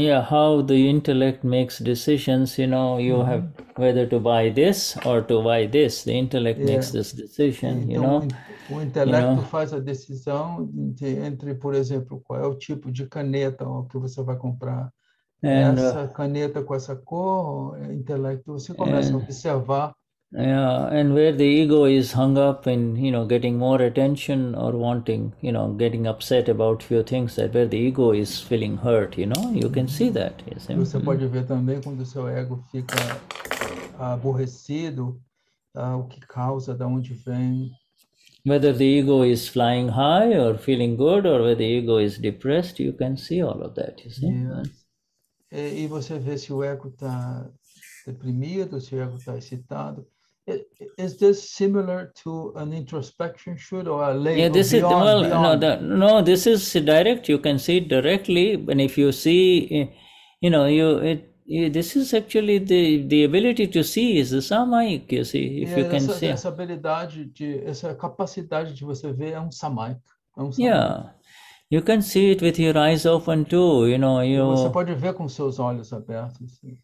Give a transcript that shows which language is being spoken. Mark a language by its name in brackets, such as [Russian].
[English] how the intellect makes decisions, you have whether to buy this or to buy this. The intellect makes this decision, [Portuguese] então, o intelecto faz a decisão entre, por exemplo, qual é o tipo de caneta que você vai comprar. Essa caneta com essa cor, intelecto, você começa a observar. [English] And where the ego is hung up in, getting more attention or wanting, getting upset about few things, that where the ego is feeling hurt, you can see that. [Portuguese] Você pode ver também quando o seu ego fica aborrecido, o que causa, de onde vem. [English] Whether the ego is flying high or feeling good, or whether the ego is depressed, you can see all of that, you see. [Portuguese] E você vê se o ego está deprimido, se o ego está excitado. [English] Is this similar to an introspection shoot or a lay? Yeah, this no, this is direct. You can see it directly, and if you see, this is actually the ability to see is the samayik. You see, if you can see. [Portuguese] Essa capacidade de você ver é um samayik. [English] Yeah, you can see it with your eyes open too. [Portuguese] Você pode ver com seus olhos abertos.